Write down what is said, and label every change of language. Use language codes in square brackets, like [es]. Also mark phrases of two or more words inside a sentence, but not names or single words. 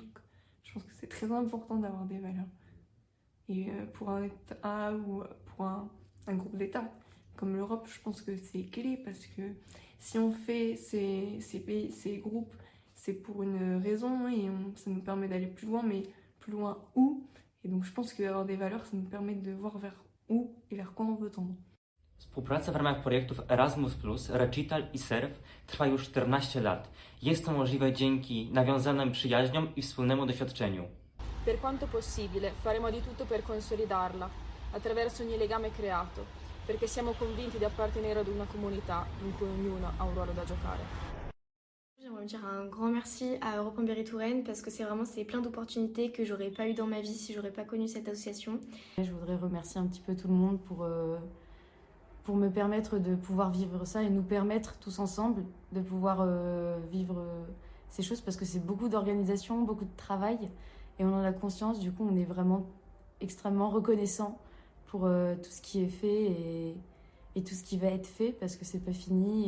[fr] Donc je pense que c'est très important d'avoir des valeurs. Et pour un État ou pour un groupe d'États comme l'Europe, je pense que c'est clé parce que si on fait ces pays, ces groupes, c'est pour une raison et ça nous permet d'aller plus loin, mais plus loin où? Et donc je pense qu'avoir des valeurs, ça nous permet de voir vers où et vers quoi on veut tendre. [pl] Współpraca w ramach projektów Erasmus+, Recital i SERF trwa już 14 lat. Jest to możliwe dzięki nawiązanym przyjaźniom i wspólnemu doświadczeniu. [it] Per quanto possibile, faremo di tutto per consolidarla, attraverso ogni legame creato, perché siamo convinti di appartenere ad una comunità in cui ognuno ha un ruolo da giocare. [fr] J'aimerais dire un grand merci à Europe Berry Touraine parce que c'est plein d'opportunités que j'aurais pas eu dans ma vie si j'aurais pas connu cette association. Je voudrais remercier un petit peu tout le monde pour me permettre de pouvoir vivre ça et nous permettre tous ensemble de pouvoir vivre ces choses parce que c'est beaucoup d'organisation, beaucoup de travail et on en a conscience, du coup on est vraiment extrêmement reconnaissant pour tout ce qui est fait et tout ce qui va être fait parce que c'est pas fini.